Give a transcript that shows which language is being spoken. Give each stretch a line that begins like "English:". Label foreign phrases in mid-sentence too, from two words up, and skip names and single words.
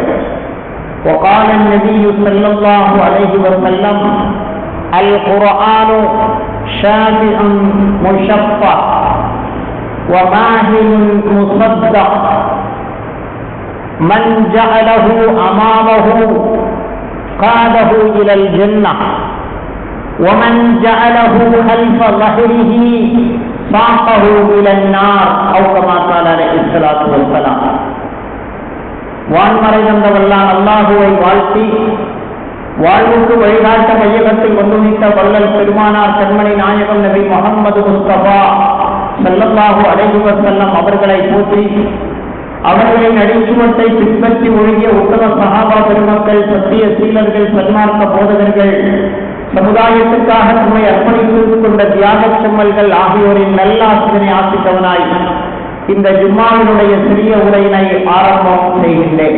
Arabic: وقال النبي صلى الله عليه وسلم: القرآن شافع مشفع وماهل مصدق، من جعله أمامه قاده إلى الجنة ومن جعله خلف ظهره ساقه إلى النار أو كما قال عليه الصلاة والسلام.
Tamil: வான்மறை வந்தவல்லான் அல்லாஹுவை வாழ்த்தி வாழ்வுக்கு வழிகாட்ட மையகத்தில் வந்துவிட்ட வள்ளல் பெருமானார் கண்மணி நாயகம் நபி முஹம்மது முஸ்தபா
Arabic: صلى الله عليه وسلم
Tamil: அவர்களை போற்றி அவர்களின் அடிச்சுவட்டை பின்பற்றி ஒழுகிய உத்தம சஹாபா பெருமக்கள், சத்திய சீலர்கள், சன்மார்க்க போதகர்கள், சமுதாயத்துக்காக நம்மை அர்ப்பணித்துக் கொண்ட தியாக செம்மல்கள் ஆகியோரின் நல்ல ஆசிரியனை ஆசித்தவனாய் இந்த ஜும்மாவினுடைய சிறிய உரையினை ஆரம்பம் செய்கின்றேன்.